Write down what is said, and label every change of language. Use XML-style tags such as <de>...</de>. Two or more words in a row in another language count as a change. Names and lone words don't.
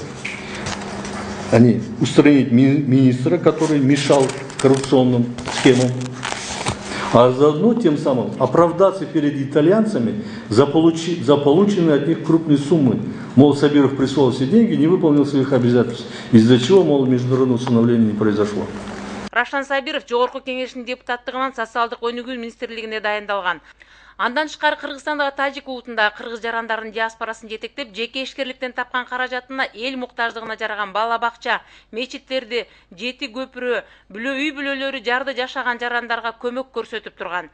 <ru>Они устранить министра, который мешал коррупционным схемам, а заодно тем самым оправдаться перед итальянцами за полученные от них крупные суммы. Мол, Сабиров присвоил все деньги, не выполнил своих обязательств, из-за чего, мол, международное усыновление не произошло.</ru> <ky>Равшан Сабиров Жогорку кеңештин депутаттыгынан социалдык өнүгүү министрлигине дайындалган. Андан тышкары Кыргызстандагы тажик улутундагы кыргыз жарандардын диаспорасын жетектеп, жеке ишкерликтен тапкан каражатына эл муктаждыгына жараган бала бакча, мечиттерди, жети көпүрө, үй бүлөлөрү жарды жашаган жарандарга көмөк көрсөтүп турган.</ky>